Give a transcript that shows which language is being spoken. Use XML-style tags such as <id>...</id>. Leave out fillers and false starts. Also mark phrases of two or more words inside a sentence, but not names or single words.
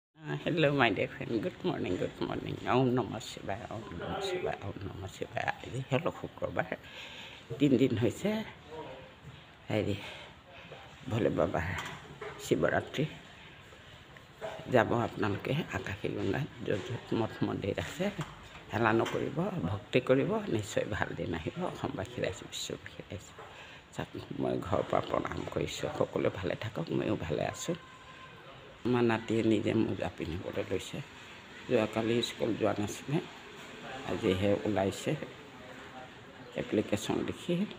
<en>Hello, my dear friend. Good morning, good morning.</en> <sa>ॐ नमः शिवाय, ॐ नमः शिवाय, ॐ नमः शिवाय.</sa> <as>Hello, শুক্ৰবাৰ 3 দিন হৈছে হেৰি ভোলে বাবাৰ শিৱৰাত্ৰি যাব আপোনালোকে আকাশীগংগাত য'ত মঠ মন্দিৰ আছে হেলা নকৰিব ভক্তি কৰিব নিশ্চয় ভাল দিন আহিব অসমবাসী ৰাইজে বিশ্ববাসী ৰাইজে মই ঘৰৰ পৰা প্ৰণাম কৰিছোঁ সকলোৱে ভালে থাকক ময়ো ভালে আছোঁ আমাৰ নাতিয়ে নিজে মোজা পিন্ধিবলৈ লৈছে যোৱাকালি স্কুল যোৱা নাছিলে আজিহে ওলাইছে এপ্লিকেশ্যন লিখি</as>